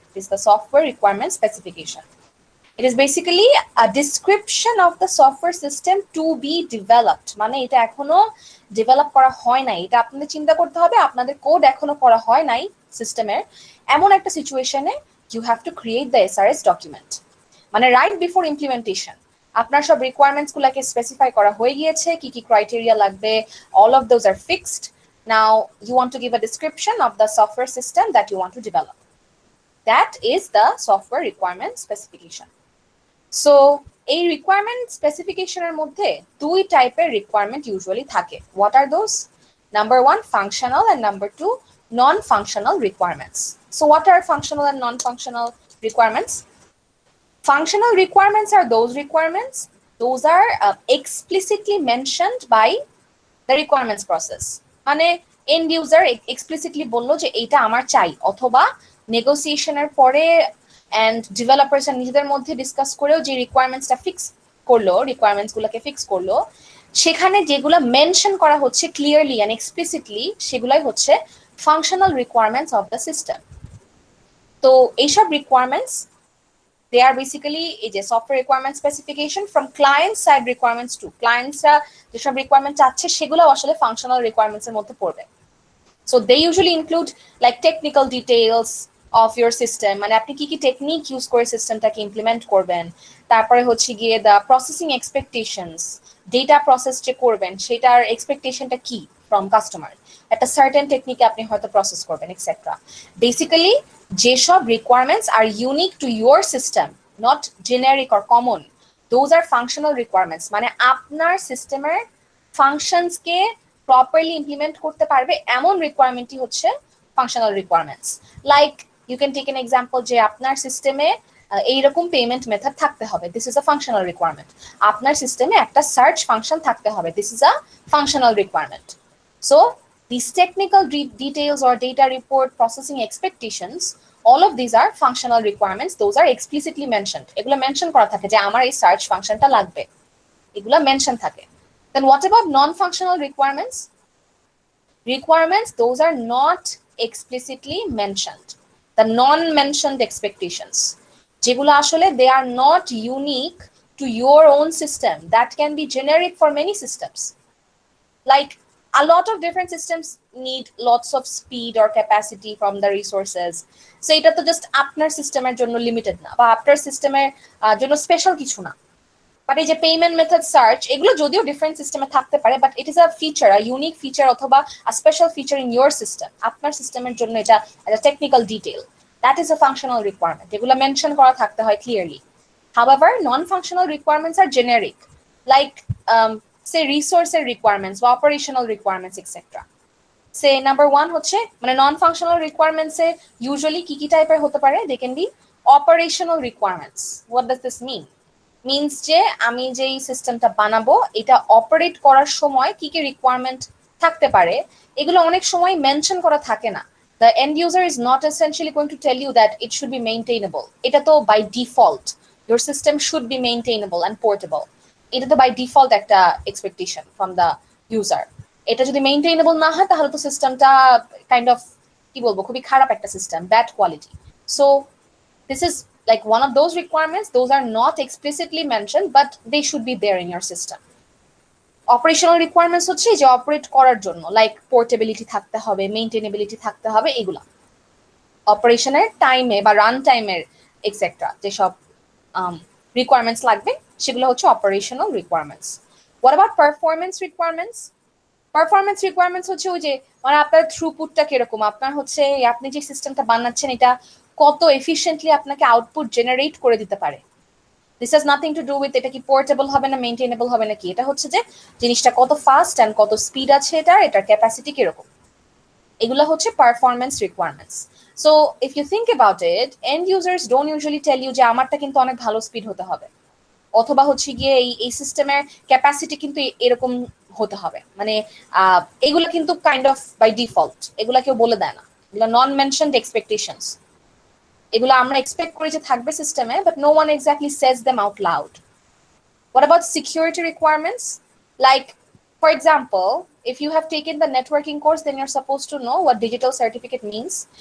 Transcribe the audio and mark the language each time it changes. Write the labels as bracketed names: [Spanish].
[English] It is the software requirement specification. It is basically a description of the software system to be developed. [Bangla] মানে এটা এখনো develop করা হয় নাই, এটা আপনাদের চিন্তা করতে হবে আপনাদের কোড এখনো করা হয় নাই সিস্টেমের, এমন একটা সিচুয়েশনে [English] You have to create the SRS document. [Bangla] মানে রাইট বিফোর ইমপ্লিমেন্টেশন আপনার সব রিকোয়ারমেন্টস গুলাকে স্পেসিফাই করা হয়ে গিয়েছে, কি কি ক্রাইটেরিয়া লাগবে, [English] All of those are fixed. Now you want to give a description of the software system that you want to develop. That is the software requirement specification. [Bangla] So এই requirement স্পেসিফিকেশনের মধ্যে দুই টাইপের রিকোয়ারমেন্ট ইউজুয়ালি থাকে। [English] What are those? Number one functional and number two non-functional requirements. So what are functional and non-functional requirements? Functional requirements are those are explicitly mentioned by the requirements process. [Bangla] মানে and user explicitly বললো যে এইটা আমার চাই, অথবা নেগোসিয়েশনের পরে and developers নিজেদের মধ্যে ডিসকাস করেও যে রিকোয়ারমেন্টসটা ফিক্স করলো, রিকোয়ারমেন্টস গুলোকে ফিক্স করলো, সেখানে যেগুলো মেনশন করা হচ্ছে ক্লিয়ারলি অ্যান্ড এক্সপ্লিসিটলি সেগুলাই হচ্ছে functional requirements of the system. তো এইসব requirements [English] they are basically a software requirement specification from client side requirements to clients [Bangla] যেসব requirement চাচ্ছে সেগুলো আসলে functional requirements এর মধ্যে পড়বে. [English] So they usually include like technical details of your system, [Bangla] মানে আপনি কি কি টেকনিক ইউজ করে সিস্টেমটাকে ইমপ্লিমেন্ট করবেন, তারপরে হচ্ছে গিয়ে [English] the processing expectations, [Bangla] data process যে করবেন সেটার এক্সপেকটেশনটা কি [English] from customer, [Bangla] একটা সার্টেন টেকনিকে আপনি হয়তো প্রসেস করবেন এক্সেট্রা. বেসিক্যালি যেসব requirements আর unique to your system, [English] not generic or common, those are functional requirements, [Bangla] মানে আপনার সিস্টেমের ফাংশনসকে প্রপারলি ইমপ্লিমেন্ট করতে পারবে এমন রিকোয়ারমেন্টই হচ্ছে functional requirements. [English] like you can take an example [Bangla] যে আপনার সিস্টেমে এইরকম পেমেন্ট মেথড থাকতে হবে, [English] This is a functional requirement. [Bangla] আপনার সিস্টেমে একটা সার্চ ফাংশন থাকতে হবে, [English] This is a functional requirement. So these technical details or data report processing expectations, all of these are functional requirements. Those are explicitly mentioned. [Bangla] এগুলো mention করা থাকে যে আমার এই সার্চ ফাংশনটা লাগবে, এগুলো মেনশন থাকে. [English] Then what about non-functional requirements? Requirements, those are not explicitly mentioned. The non-mentioned expectations, [Bangla] যেগুলো আসলে [English] they are not unique to your own system, that can be generic for many systems. Like a lot of different systems need lots of speed or capacity from the resources. [Bangla] So এটা তো just আপনার সিস্টেমের জন্য limited না, বা আপনার সিস্টেমের জন্য স্পেশাল কিছু না. বাট এই যে পেমেন্ট মেথড সার্চ, এগুলো যদিও ডিফারেন্ট সিস্টেমে থাকতে পারে, [English] but it is a feature, [Bangla] a unique feature অথবা আ special feature in your system. আপনার সিস্টেমের জন্য এটা একটা technical detail, [English] That is a functional requirement. [Bangla] এগুলো মেনশন করা থাকতে হয় clearly. [English] However, non-functional requirements are generic, like say resource requirements or operational requirements, etc. Say number one হচ্ছে মানে non-functional requirements এ usually [Bangla] কি টাইপের হতে পারে, [English] they can be operational requirements. What does this mean? [Bangla] Means যে আমি যেই সিস্টেমটা বানাবো এটা অপারেট করার সময় কি কি রিকোয়ারমেন্ট থাকতে পারে, এগুলো অনেক সময় মেনশন করা থাকে না. [English] The end user is not essentially going to tell you that it should be maintainable. এটা তো by default your system should be maintainable and portable. এটা তো by default একটা expectation from the user. [Bangla] এটা যদি maintainable না হয় তাহলে তো সিস্টেমটা কাইন্ড অফ কি বলবো খুবই খারাপ একটা system, bad quality. [English] So this is like one of those requirements. Those are not explicitly mentioned, but they should be there in your system. [Bangla] Operational requirements হচ্ছে যে অপারেট করার জন্য, লাইক পোর্টেবিলিটি থাকতে হবে, মেইনটেনেবিলিটি থাকতে হবে, এগুলা অপারেশনের টাইমে বা রান টাইমের এক্সেট্রা যেসব রিকোয়ারমেন্টস লাগবে সেগুলো হচ্ছে operational requirements. [English] What about performance requirements? [Bangla] Performance requirements হচ্ছে ওই যে মানে আপনার থ্রুপুটটা কিরকম, আপনার হচ্ছে আপনি যে সিস্টেমটা বানাচ্ছেন এটা কত এফিশিয়েন্টলি আপনাকে আউটপুট জেনারেট করে দিতে পারে. [English] this has nothing to do with [Bangla] এটা কি পোর্টেবল হবে না মেইনটেনেবল হবে নাকি, এটা হচ্ছে যে জিনিসটা কত ফাস্ট অ্যান্ড কত স্পিড আছে এটার ক্যাপাসিটি কিরকম, এগুলো হচ্ছে performance requirements. [English] so if you think about it, end users don't usually tell you [Bangla] যে আমারটা কিন্তু অনেক ভালো স্পিড হতে হবে, অথবা হচ্ছে গিয়ে এই সিস্টেমের ক্যাপাসিটি কিন্তু এরকম হতে হবে, মানে এগুলো কিন্তু কাইন্ড অফ বাই ডিফল্ট, এগুলা কেউ বলে দেয় না, এগুলো নন মেনশনড এক্সপেকটেশনস. এগুলো আমরা এক্সপেক্ট করি যে থাকবে সিস্টেমে, [English] But no one exactly says them out loud. What about security requirements? Like, for example, if you have taken the networking course, then you're supposed to know what digital certificate means.